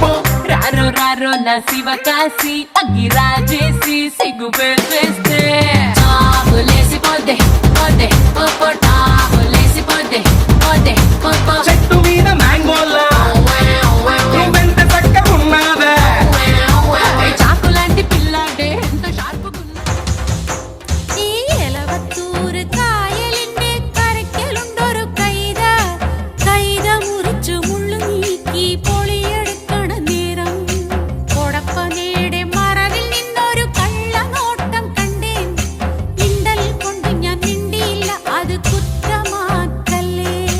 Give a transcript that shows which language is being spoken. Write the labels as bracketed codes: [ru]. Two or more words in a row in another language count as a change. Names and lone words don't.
[te] రారో రారో నా శివకాశి అగ్గి రాజేసి సిగ్గు పెట్టేస్తే టాపులేసి పోందే పోందే పప్ప టాపులేసి పోందే పోందే పప్ప చెట్టు మీద మ్యాంగోలా నువ్వెంత చక్క ఉన్నావే చాకు లాంటి పిల్లాడే ఎంత షార్పుగున్నా [ml] ഈ ഇളവത്തൂര് കായലിന്നേ കരക്കലുണ്ടൊരു കൈത കൈത മുറിച്ചു മുള്ളു നീക്കി പൊളിയെടുക്കണ നേരം കൊടപ്പനയുടെ മറവിൽ നിന്നൊരു കള്ളനോട്ടം കണ്ടേൻ ഇണ്ടൽ കൊണ്ട് ഞാൻ മിണ്ടിയില്ല അത് കുറ്റമാക്കല്ലേ